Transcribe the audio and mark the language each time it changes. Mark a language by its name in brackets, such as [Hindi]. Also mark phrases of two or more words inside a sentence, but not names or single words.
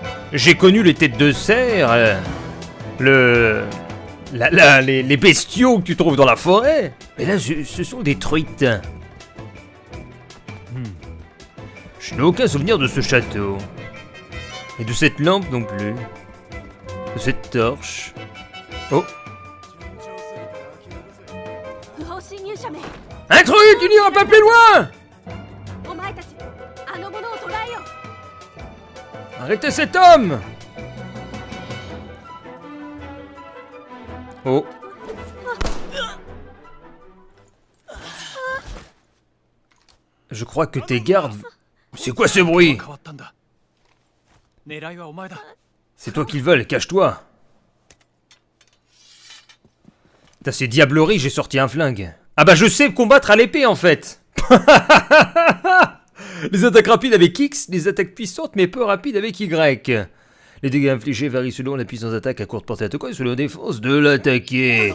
[French] J'ai connu les têtes de cerf, les bestiaux que tu trouves dans la forêt. Mais là, ce sont des truites. Je n'ai aucun souvenir de ce château. Et de cette lampe non plus. De cette torche. Oh, [Japanese] 不法侵入者め [French] intrus, tu n'iras pas plus loin. [Japanese] お前たちあの者を捕らえよ [French] Arrêtez cet homme. Oh. Je crois que tes gardes... C'est quoi ce bruit? [Japanese] 変わったんだ。狙いはお前だ。 [French] C'est toi qu'ils veulent, cache-toi. Putain, c'est diablerie, j'ai sorti un flingue. Ah bah je sais combattre à l'épée en fait. Les attaques rapides avec X, les attaques puissantes mais peu rapides avec Y. Les dégâts infligés varient selon la puissance d'attaque à courte portée attaquée et selon la défense de l'attaqué.